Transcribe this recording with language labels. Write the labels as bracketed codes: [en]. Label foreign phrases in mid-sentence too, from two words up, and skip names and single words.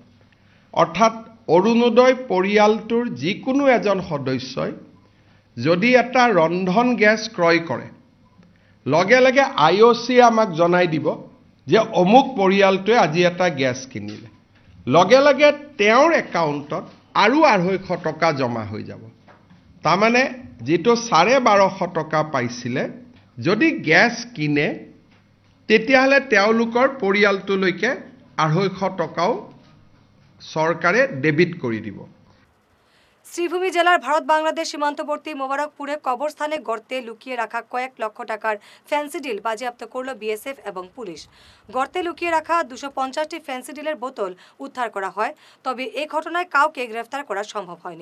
[as] অৰ্থাৎ অৰুণোদয় পৰিয়ালটোৰ যিকোনো এজন সদস্যই যদি এটা ৰন্ধন গেছ ক্ৰয় কৰে, লগে লগে IOC আমাক জনাই দিব যে অমুক পৰিয়ালটোৱে আজি এটা গেছ কিনিলে, লগে লগে তেওঁৰ একাউণ্টত আৰু 250 টকা জমা হৈ যাব। তাৰমানে যিটো 1250 টকা পাইছিলে, যদি গেছ কিনে তেতিয়াহ'লে তেওঁলোকৰ পৰিয়ালটোলৈকে 250 টকাও চৰকাৰে ডেবিট কৰি দিব। [bn] শ্রীভূমি জেলার ভারত বাংলাদেশ সীমান্তবর্তী মোবারকপুরে কবরস্থানে গর্তে লুকিয়ে রাখা কয়েক লক্ষ টাকার ফ্যান্সি ডিল বাজেয়াপ্ত করল বিএসএফ এবং পুলিশ। গর্তে লুকিয়ে রাখা 250টি ফ্যান্সি ডিলের বোতল উদ্ধার করা হয়, তবে এই ঘটনায় কাউকে গ্রেফতার করা সম্ভব হয়নি।